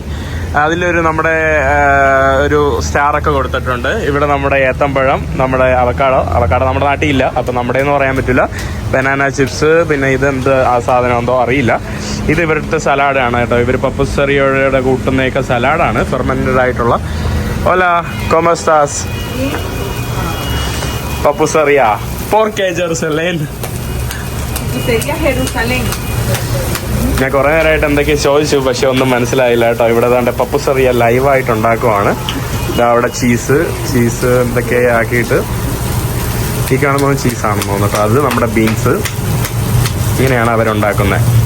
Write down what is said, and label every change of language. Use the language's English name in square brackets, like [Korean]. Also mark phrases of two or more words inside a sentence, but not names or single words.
[Malayalam] അതിലൊരു നമ്മുടെ ഒരു സ്റ്റാറൊക്കെ കൊടുത്തിട്ടുണ്ട്. ഇവിടെ നമ്മുടെ ഏത്തമ്പഴം, നമ്മുടെ അവക്കാടോ നമ്മുടെ നാട്ടിൽ ഇല്ല, അപ്പം നമ്മുടെ എന്ന് പറയാൻ പറ്റില്ല. ബനാന ചിപ്സ്, പിന്നെ ഇതെന്ത് ആ സാധനം എന്തോ അറിയില്ല. ഇത് ഇവരുടെ സലാഡാണ് കേട്ടോ. ഇവർ പപ്പുസെറിയയുടെ കൂട്ടുന്നതൊക്കെ സലാഡാണ്, ഫെർമെൻറ്റഡ് ആയിട്ടുള്ള. [Spanish] Hola, ¿cómo estás? Papusería. ¿Por qué Jerusalén? [Malayalam] ഞാൻ കുറേ നേരമായിട്ട് എന്തൊക്കെയോ ചോദിച്ചു, പക്ഷെ ഒന്നും മനസ്സിലായില്ല കേട്ടോ. ഇവിടെ ദാണ്ടെ പപ്പുസെറിയ ലൈവായിട്ട് ഉണ്ടാക്കുവാണ്. അവിടെ ചീസ് എന്തൊക്കെ ആക്കിയിട്ട്, ഈ കാണുന്നത് ചീസാണെന്ന് തോന്നുന്നു കേട്ടോ. അത് നമ്മുടെ ബീൻസ്. ഇങ്ങനെയാണ് അവരുണ്ടാക്കുന്നത്.